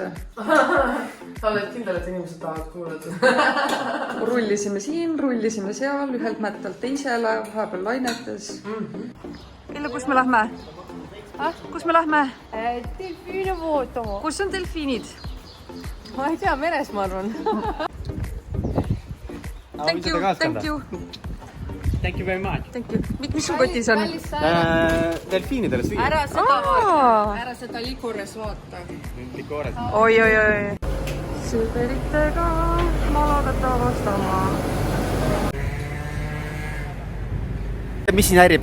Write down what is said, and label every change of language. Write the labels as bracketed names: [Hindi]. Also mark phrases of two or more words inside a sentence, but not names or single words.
[Estonian] Sa oled kindel, et inimesed tahavad kuulata. Rullisime siin, rullisime seal, ühelt mättalt teisele, vahepeal lainetes. Kelle, kus me lähme? Kus me lähme? Delfiine vaatama. Kus on delfiinid? Ma ei tea, meres ma arvan. [English] Thank you. Thank you very much. Thank you. [Estonian] Mis sul kotis on? Delfiinidele süüa. Ära seda vaata. Ära seda likures vaata. Oi. Sõberitega malagata avastama. Mis siin häirib?